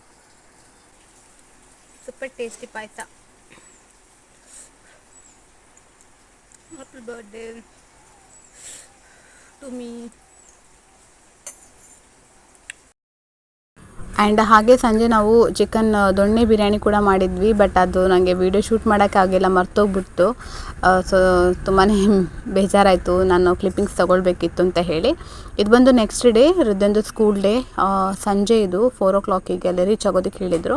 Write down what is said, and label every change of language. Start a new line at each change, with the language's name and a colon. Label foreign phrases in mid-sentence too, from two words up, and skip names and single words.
English: super tasty ಪಾಯಸ Happy birthday to me.
Kannada: ಆ್ಯಂಡ್ ಹಾಗೆ ಸಂಜೆ ನಾವು ಚಿಕನ್ ದೊಣ್ಣೆ ಬಿರಿಯಾನಿ ಕೂಡ ಮಾಡಿದ್ವಿ, ಬಟ್ ಅದು ನನಗೆ
English: video shoot
Kannada: ಮಾಡೋಕ್ಕಾಗಿಲ್ಲ, ಮರ್ತೋಗ್ಬಿಡ್ತು. ಸೊ ತುಂಬಾ ಬೇಜಾರಾಯಿತು, ನಾನು ಕ್ಲಿಪ್ಪಿಂಗ್ಸ್ ತೊಗೊಳ್ಬೇಕಿತ್ತು ಅಂತ ಹೇಳಿ. ಇದು ಬಂದು
English: next day
Kannada: ಹೃದಯಂದು
English: school day,
Kannada: ಸಂಜೆ ಇದು 4 o'clock ಅಲ್ಲಿ ರೀಚ್ ಆಗೋದಕ್ಕೆ ಹೇಳಿದರು.